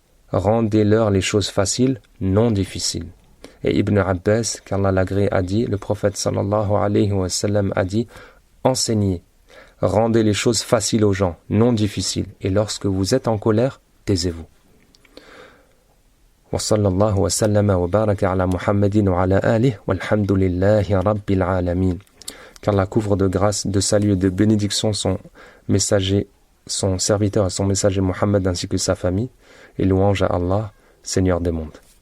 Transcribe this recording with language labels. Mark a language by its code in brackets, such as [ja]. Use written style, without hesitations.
[fr] Rendez-leur les choses faciles, non difficiles. Et Ibn Abbas, qu'Allah l'agrée, a dit, le prophète [ar] sallallahu alayhi wa sallam [fr] a dit: enseignez, rendez les choses faciles aux gens, non difficiles, et lorsque vous êtes en colère, taisez-vous. [ar] وصلى الله وسلم وبارك على محمد وعلى آله والحمد لله رب العالمين. [fr] Qu'Allah couvre de grâce, de salut et de bénédiction son messager, son serviteur et son messager Mohammed ainsi que sa famille, et louange à Allah, Seigneur des mondes.